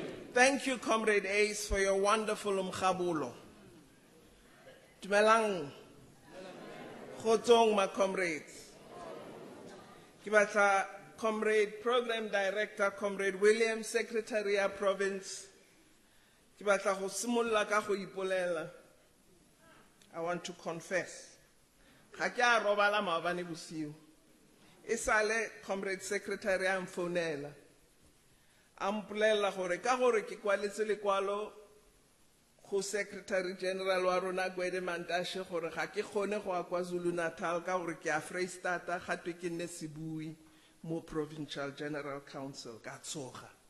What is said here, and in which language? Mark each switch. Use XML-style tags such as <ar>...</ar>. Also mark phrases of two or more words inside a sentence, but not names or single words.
<en>Thank you, Comrade Ace, for your wonderful umkhabulo.</en> <tn>Dumelang, kgotsong,</tn> <en>my comrades.</en> <tn>Ke batla</tn> <en>Comrade Program Director,</en> <tn>Comrade William,</tn> <en>Secretary of Province.</en> <tn>Ke batla go simolla ka go ipolela.</tn> <en>I want to confess.</en> <tn>Ga ke a robala maobane bosiu. E sale</tn> <en>Comrade Secretary</en> <tn>a mfounela. Ampulela gore ka gore ke kwaletse lekwalo go</tn> <en>Secretary General</en> <tn>wa rona Gwede Mantashe gore ga ke kgone go a KwaZulu Natal ka gore ke a Freistata gatwe ke nne sebui mo Provincial General Council ka tsoga.</tn>